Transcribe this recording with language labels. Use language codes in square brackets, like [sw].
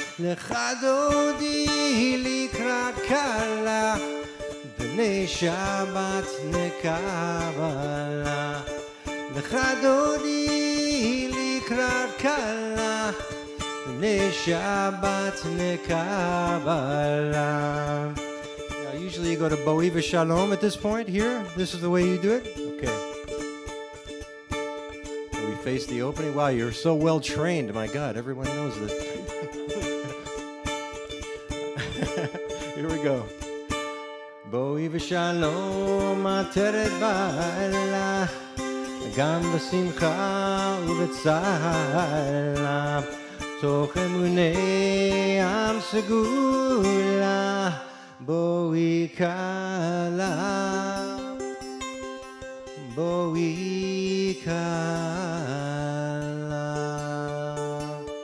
[he] לך דודי לקראת כלה, בני שבת נקבלה. לך דודי לקראת כלה, בני שבת נקבלה. [en] Usually you go to Bo'i v'Shalom at this point here. This is the way you do it? Okay. So we face the opening. Wow, you're so well trained. My God, everyone knows this. Here we go. [he] Bo'i v'Shalom ateret ba'ala, גם בשמחה ובצהלה, תוך אמוני עם סגולה, בואי כלה, בואי כלה.